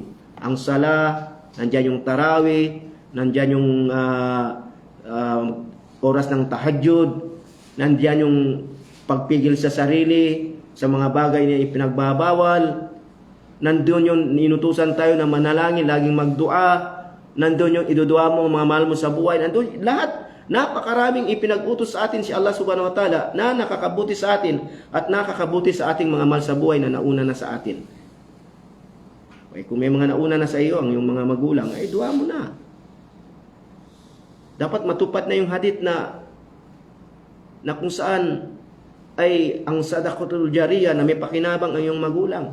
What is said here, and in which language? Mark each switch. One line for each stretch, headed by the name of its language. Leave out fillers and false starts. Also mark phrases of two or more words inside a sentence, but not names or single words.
Filipino: Ang sala, nandyan yung tarawih, nandyan yung oras ng tahajjud, nandyan yung pagpigil sa sarili, sa mga bagay na ipinagbabawal, nandun yung inutusan tayo na manalangin, laging magdua, nandun yung idudua mo, mga mahal mo sa buhay, nandun lahat. Napakaraming ipinag-utos sa atin si Allah
Arabic: subhanahu wa ta'ala
Filipino: na nakakabuti sa atin at nakakabuti sa ating mga mahal sa buhay na nauna na sa atin. Okay, kung may mga nauna na sa iyo, ang iyong mga magulang, ay dua mo na. Dapat matupad na yung hadith na kung saan ay ang
Arabic: sadaqatul jariyah
Filipino: na may pakinabang ang iyong magulang.